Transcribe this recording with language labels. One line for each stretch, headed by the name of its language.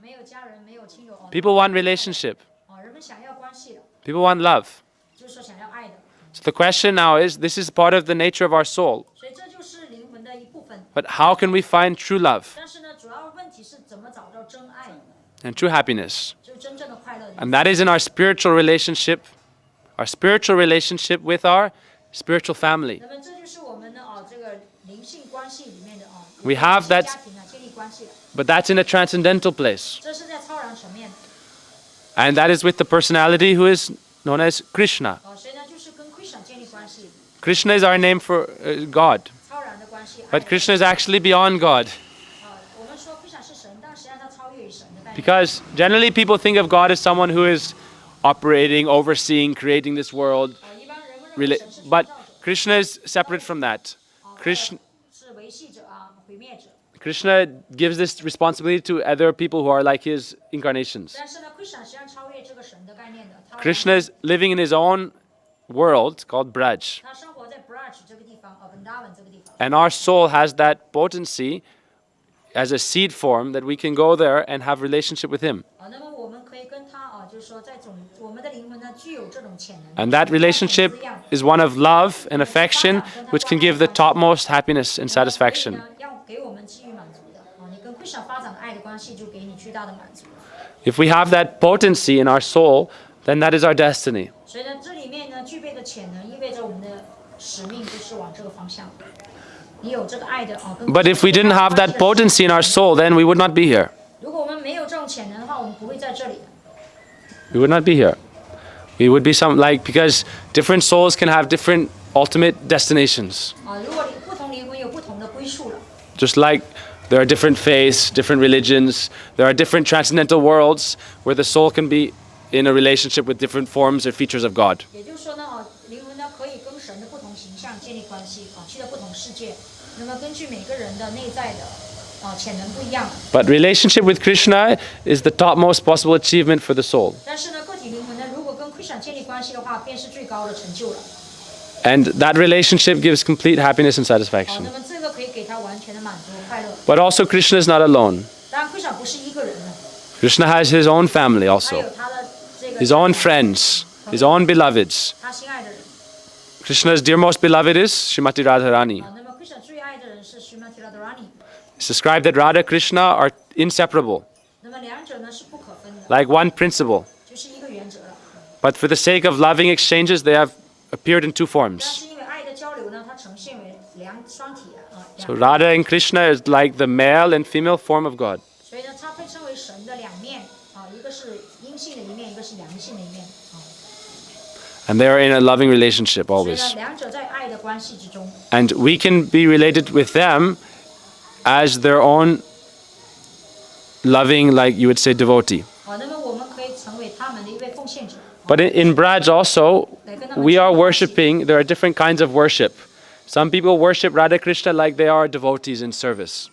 Chinese: 没有家人没有亲友
English: People want relationship.
Chinese: 人们想要关系的
English: People want love.
Chinese: 就是说想要爱的
English: So the question now is, this is part of the nature of our soul.
Chinese: 所以这就是灵魂的一部分
English: But how can we find true love
Chinese: 但是呢主要问题是怎么找到真爱
English: and true happiness?
Chinese: 就是真正的快乐
English: And that is in our spiritual relationship our spiritual relationship with our spiritual family.
Chinese: 那么这就是我们的这个灵性关系里面的
English: We have that-
Chinese: 家庭建立关系的，
English: But that's in a transcendental place.
Chinese: 这是在超然层面的。
English: And that is with the personality who is known as Krishna.
Chinese: 所以呢，就是跟 Krishna 建立关系，
English: Krishna is our name for God.
Chinese: 超然的关系。
English: But Krishna is actually beyond God.
Chinese: 我们说 Krishna 是神，但实际上他超越于神的概念。
English: Because generally people think of God as someone who is operating, overseeing, creating this world.
Chinese: 一般人们认为神是创
English: But
Chinese: 造者，
English: Krishna is separate from that. Krishna,
Chinese: 是维系者毁灭者。
English: Krishna gives this responsibility to other people who are like his incarnations.
Chinese: 但是呢，Krishna 实际上超越这个神的概念的。他
English: Krishna is living in his own world called Braj.
Chinese: 他生活在 Braj 这个地方，Vrindavan 这个地方。
English: And our soul has that potency as a seed form that we can go there and have relationship with him.
Chinese: 那么我们可以跟他就是说在我们的灵魂呢具有这种潜能。
English: And that relationship is one of love and affection, which can give the topmost happiness and satisfaction.
Chinese: 要给我们给予满足的。你跟 Krishna 发展的爱的关系，就给你巨大的满足。
English: If we have that potency in our soul, then that is our destiny.
Chinese: 所以呢，这里面呢具备的潜能，意味着我们的使命就是往这个方向。你有这个爱的跟
English: But if we didn't have that potency in our soul, then we would not be here.
Chinese: 如果我们没有这种潜能的话，我们不会在这里的。
English: We would not be here. We would be because different souls can have different ultimate destinations.
Chinese: 如果不同灵魂有不同的归宿了。
English: Just like there are different faiths, different religions, there are different transcendental worlds where the soul can be in a relationship with different forms or features of God.
Chinese: 也就是说呢，灵魂呢可以跟神的不同形象建立关系去到不同世界。那么根据每个人的内在的潜能不一样。
English: But relationship with Krishna is the topmost possible achievement for the soul.
Chinese: 但是呢，个体灵魂呢，如果跟 Krishna 建立关系的话，便是最高的成就了。
English: And that relationship gives complete happiness and
Chinese: 那
English: satisfaction.
Chinese: 么这个可以给他完全的满足和快乐。
English: But also Krishna is not alone.
Chinese: 当然，Krishna 不是一个人的，
English: Krishna has his own family
Chinese: 他
English: also,
Chinese: 有他的这个
English: his own friends, his own beloveds.
Chinese: 他心爱的人。
English: Krishna's dear most beloved is Srimati Radharani.
Chinese: 那么 Krishna 最爱的人是 Srimati Radharani。
English: It's described that Radha Krishna are inseparable,
Chinese: 那么两者呢是不可分的，
English: like one principle.
Chinese: 就是一个原则了。
English: But for the sake of loving exchanges, they have appeared in two
Chinese: 但
English: forms.
Chinese: 是因为爱的交流呢，它呈现为双体两
English: So Radha and Krishna is like the male and female form of God.
Chinese: 所以呢，它被称为神的两面一个是阴性的一面，一个是阳性的一面
English: And they are in a loving relationship
Chinese: 所以
English: always.
Chinese: 呢，两者在爱的关系之中。
English: And we can be related with them as their own loving, like you would say, devotee.
Chinese: 那么我们可以成为他们的一位奉献者。
English: But in Braj also, we are worshipping, there are different kinds of worship. Some people worship Radha Krishna like they are devotees in service.